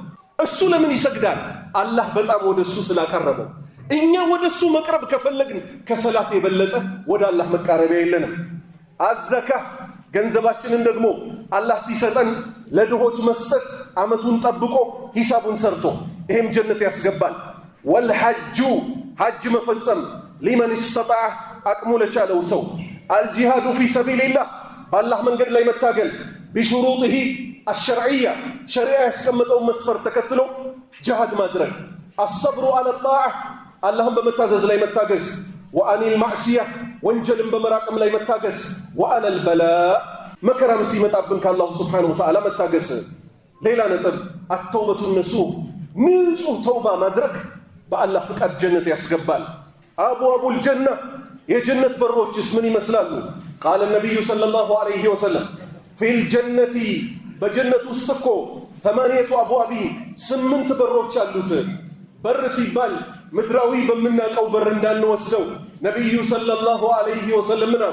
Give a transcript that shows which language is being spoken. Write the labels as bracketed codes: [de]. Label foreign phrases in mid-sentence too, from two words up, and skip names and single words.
[am] እሱ ለምን ይሰግዳል? አላህ በጣም ወደሱ ስላቀረበው። እኛ ወደሱ መቅረብ ከፈለግን ከሰላት የበለጠ ወደ አላህ መቃረቢያ የለንም። አዘካ ገንዘባችንን ደግሞ አላህ ሲሰጠን ለድሆች መስጠት አመቱን ጠብቆ ሂሳቡን ሰርቶ ይሄም ጀነት ያስገባል። ወልሐጁ ሐጅ መፈጸም [ar] لمن استطاع [am] አቅሙ ለቻለው ሰው። [ar] الجهاد في [am] ሰቢልላህ በአላህ መንገድ ላይ መታገል [ar] بشروطه الشرعية شريعة [am] ያስቀመጠው መስፈርት ተከትሎ ጂሃድ ማድረግ። [ar] الصبر على الطاعة اللهم [am] በመታዘዝ ላይ መታገዝ። [ar] وعن المعصية [am] ወንጀልን በመራቅም ላይ መታገዝ። [ar] وعلى البلاء [am] መከራም ሲመጣብን ከአላሁ [ar] سبحانه وتعالى [am] መታገዝ። ሌላ ነጥብ [ar] التوبة النصوح [am] ንጹህ ተውባ ማድረግ በአላህ ፍቃድ ጀነት ያስገባል። [ar] أبواب الجنة [am] የጀነት በሮችስ ምን ይመስላሉ? [ar] قال النبي صلى الله عليه وسلم في الجنة [am] በጀነት ውስጥ እኮ 8 አብዋቢ 8 በሮች አሉት። በር ሲባል ምድራዊ በምናውቀው በር እንዳንወስደው ነቢዩ [ar] صلى الله عليه وسلم [am] ምን አሉ?